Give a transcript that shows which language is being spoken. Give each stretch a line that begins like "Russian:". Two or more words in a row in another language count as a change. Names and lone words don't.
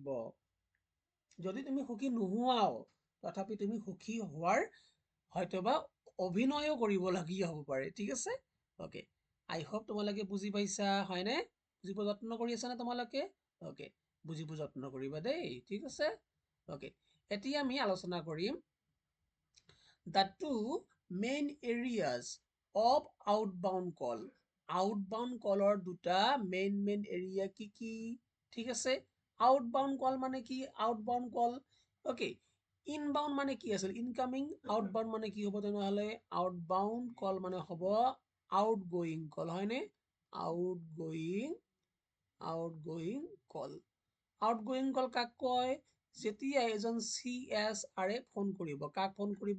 Assamese: যদি তুমি সুখী নোহোৱাও, তথাপি তুমি সুখী হোৱাৰ হয়তোবা অভিনয়ো কৰিবলগীয়া হ'ব পাৰে। ঠিক আছে, অ'কে,
English: I hope
Assamese: তোমালোকে বুজি পাইছা, হয়নে? বুজিব যত্ন কৰি আছা নে তোমালোকে? অ'কে, বুজিব যত্ন কৰিবা দেই। ঠিক আছে, অ'কে, এতিয়া আমি আলোচনা কৰিম
English: the two main areas of outbound call. Outbound call
Assamese: ৰ দুটা
English: main area
Assamese: কি কি? ঠিক আছে,
English: outbound call
Assamese: মানে কি?
English: outbound call,
Assamese: অ'কে, ইনবাউণ্ড মানে কি আছিল, ইনকামিং। আউটবাউণ্ড মানে কি হ'ব তেনেহ'লে?
English: outbound call
Assamese: মানে হ'ব
English: outgoing call,
Assamese: হয়নে?
English: outgoing call. outgoing call
Assamese: কাক কয়? যেতিয়া এজন CSR ফোন কৰিব, কাক ফোন কৰিব?